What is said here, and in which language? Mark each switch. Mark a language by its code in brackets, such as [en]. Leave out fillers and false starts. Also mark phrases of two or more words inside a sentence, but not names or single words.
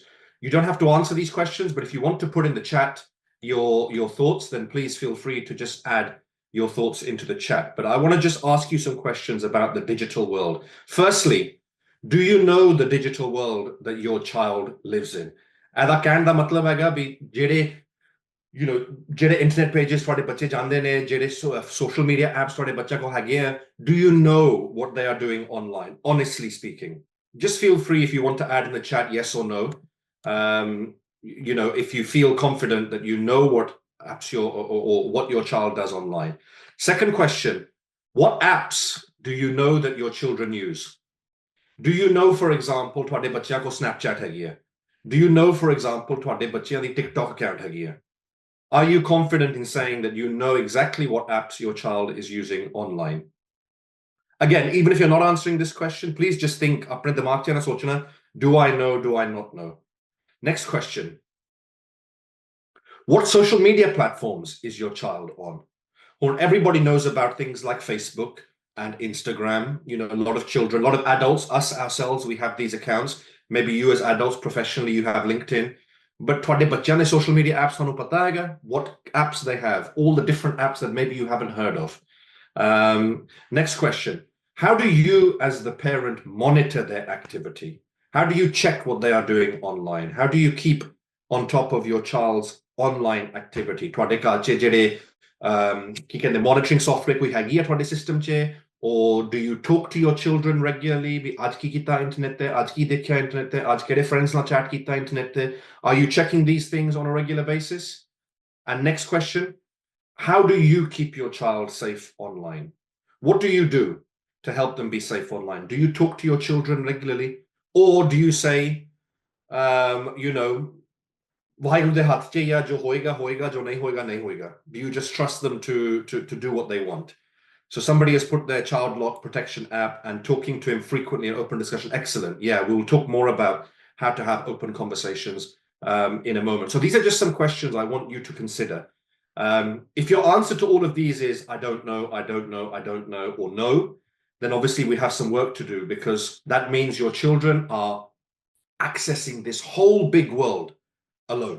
[en] You don't have to answer these questions, but if you want to put in the chat your thoughts, then please feel free to just add your thoughts into the chat. But I want to just ask you some questions about the digital world. Firstly, do you know the digital world that your child lives in? [pa] ਇਹਦਾ ਕਹਿਣ ਦਾ ਮਤਲਬ ਹੈਗਾ ਵੀ ਜਿਹੜੇ [en] internet pages [pa] ਤੁਹਾਡੇ ਬੱਚੇ ਜਾਂਦੇ ਨੇ, ਜਿਹੜੇ [en] social media apps [pa] ਤੁਹਾਡੇ ਬੱਚਾ ਕੋਲ ਹੈਗੇ ਆ, [en] do you know what they are doing online, honestly speaking? Just feel free if you want to add in the chat yes or no. If you feel confident that you know what apps or what your child does online. Second question, what apps do you know that your children use? Do you know, for example, [pa] ਤੁਹਾਡੇ ਬੱਚਿਆਂ ਕੋਲ Snapchat ਹੈਗੀ ਹੈ? [en] Do you know, for example, [pa] ਤੁਹਾਡੇ ਬੱਚਿਆਂ ਦੀ TikTok account ਹੈਗੀ ਹੈ? [en] Are you confident in saying that you know exactly what apps your child is using online? Again, even if you're not answering this question, please just think, [pa] ਆਪਣੇ ਦਿਮਾਗ ਚ ਨਾ ਸੋਚਣਾ, [en] do I know, do I not know? Next question. What social media platforms is your child on? Or everybody knows about things like Facebook and Instagram. A lot of children, a lot of adults, us ourselves, we have these accounts. Maybe you as adults, professionally, you have LinkedIn. [pa] But ਤੁਹਾਡੇ ਬੱਚਿਆਂ ਦੇ [en] social media apps [pa] ਤੁਹਾਨੂੰ ਪਤਾ ਹੈਗਾ? [en] What apps they have? All the different apps that maybe you haven't heard of. Next question. How do you as the parent monitor their activity? How do you check what they are doing online? How do you keep on top of your child's online activity? [pa] ਤੁਹਾਡੇ ਘਰ 'ਚ ਜਿਹੜੇ ਕੀ ਕਹਿੰਦੇ [en] monitoring software [pa] ਕੋਈ ਹੈਗੀ ਆ ਤੁਹਾਡੇ system 'ਚ? [en] Or do you talk to your children regularly? [pa] ਵੀ ਅੱਜ ਕੀ ਕੀਤਾ internet ਤੇ? ਅੱਜ ਕੀ ਦੇਖਿਆ internet ਤੇ? ਅੱਜ ਕਿਹੜੇ friends ਨਾਲ chat ਕੀਤਾ internet ਤੇ? [en] Are you checking these things on a regular basis? And next question, how do you keep your child safe online? What do you do to help them be safe online? Do you talk to your children regularly? Or do you say, [pa] ਵਾਹਿਗੁਰੂ ਦੇ ਹਾਥ ਚ ਯਾ ਜੋ ਹੋਏਗਾ ਹੋਏਗਾ ਜੋ ਨਹੀਂ ਹੋਏਗਾ ਨਹੀਂ ਹੋਏਗਾ. [en] Do you just trust them to do what they want? So somebody has put their child lock protection app and talking to him frequently in open discussion. Excellent. Yeah, we'll talk more about how to have open conversations in a moment. So these are just some questions I want you to consider. If your answer to all of these is I don't know, I don't know, I don't know, or no, then obviously we have some work to do, because that means your children are accessing this whole big world alone.